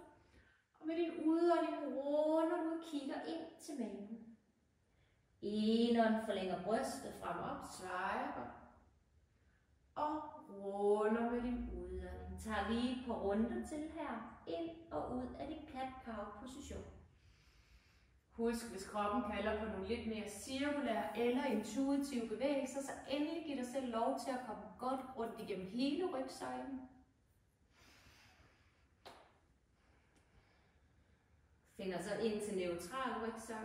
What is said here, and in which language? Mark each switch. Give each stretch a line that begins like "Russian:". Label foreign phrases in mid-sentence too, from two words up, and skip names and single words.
Danish: Og med din udånding runder du og kigger ind til maven. Indånd forlænger brystet frem og op, svejer godt. Og runder med din udånding. Tag lige et par runder til her, ind og ud af din cat-cow-position. Husk, hvis kroppen kalder på nogle lidt mere cirkulære eller intuitive bevægelser, så endelig giv dig selv lov til at komme godt rundt igennem hele rygsøjlen. Finder så ind til neutral rygsøjle.